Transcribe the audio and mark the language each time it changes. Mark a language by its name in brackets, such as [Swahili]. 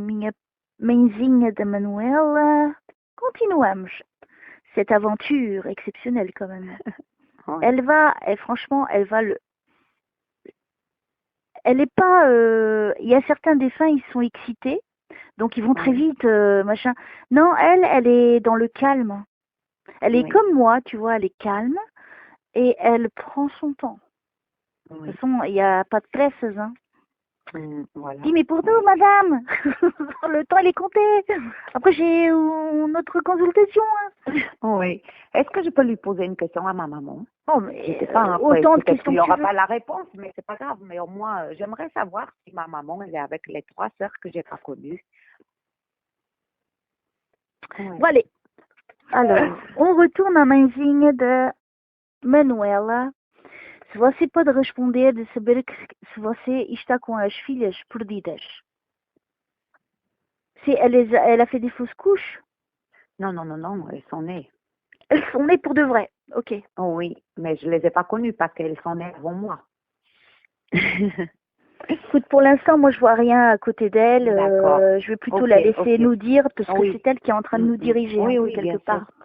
[Portuguese] Minha mãezinha de Manuela. Continuamos. [French] Cette aventure exceptionnelle quand même. Oui. Elle va, franchement, elle va le... Elle n'est pas... Il y a certains défunts, ils sont excités. Donc ils vont très vite, machin. Non, elle est dans le calme. Elle est comme moi, tu vois, elle est calme. Et elle prend son temps. De toute façon, il n'y a pas de presse, hein. Voilà. Dis, mais pour nous, madame, le temps, il est compté. Après, j'ai une autre consultation. Hein. Oui. Est-ce que je peux lui poser une question à ma maman? Oh, mais autant de questions. Il n'y aura pas la réponse, mais c'est pas grave. Mais au moins, j'aimerais savoir si ma maman, elle est avec les 3 sœurs que j'ai pas connues. Bon, allez. Alors, on retourne à [Portuguese] mãezinha de Manuela. Se você pode responder de saber se você está com as filhas perdidas. [French] Si elle a fait des fausses couches? Non, non, non, non, elles sont nées. Elles sont nées pour de vrai, ok. Oh, oui, mais je les ai pas connues parce qu'elles sont nées avant moi. Écoute, pour l'instant, moi, je vois rien à côté d'elle. Je vais plutôt la laisser nous dire, parce que c'est elle qui est en train de nous diriger, quelque part.